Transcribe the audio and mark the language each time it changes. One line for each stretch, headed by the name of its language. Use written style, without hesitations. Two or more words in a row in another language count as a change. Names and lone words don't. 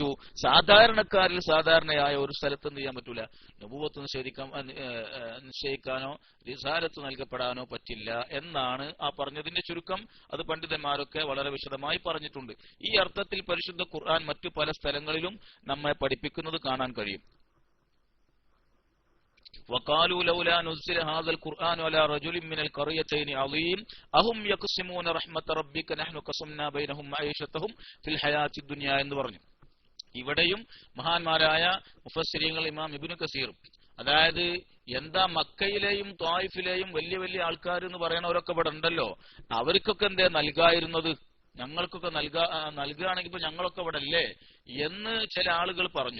Malayalam: സാധാരണക്കാരിൽ സാധാരണയായ ഒരു സ്ഥലത്ത് എന്ത് ചെയ്യാൻ പറ്റൂല, നബുവത്ത് നിശ്ചയിക്കാനോ റിസാലത്ത് നൽകപ്പെടാനോ പറ്റില്ല എന്നാണ് ആ പറഞ്ഞതിന്റെ ചുരുക്കം. അത് പണ്ഡിതന്മാരൊക്കെ വളരെ വിശദമായി പറഞ്ഞിട്ടുണ്ട്. ഈ അർത്ഥത്തിൽ പരിശുദ്ധ ഖുർആൻ മറ്റു പല സ്ഥലങ്ങളിലും നമ്മെ പഠിപ്പിക്കുന്നത് കാണാൻ കഴിയും.
Arabic: وقالوا لولا نزل هذا القرآن على رجل من القريتين عظيم أهم يقسمون رحمة ربك نحن قسمنا بينهم معيشتهم في الحياة الدنيا
Malayalam: എന്ന് പറഞ്ഞു. ഇവിടെയും മഹാന്മാരായ മുഫസ്സിരീങ്ങൾ ഇമാം ഇബ്നു കസീർ, അതായത് എന്താ മക്കയിലെയും ത്വായിഫിലെയും വലിയ വലിയ ആൾക്കാർ എന്ന് പറയണവരൊക്കെ ഇവിടെ ഉണ്ടല്ലോ, അവർക്കൊക്കെ എന്തേ നൽകായിരുന്നത്, ഞങ്ങൾക്കൊക്കെ നൽകുകയാണെങ്കിൽ ഇപ്പൊ ഞങ്ങളൊക്കെ ഇവിടെ അല്ലേ എന്ന് ചില ആളുകൾ പറഞ്ഞു.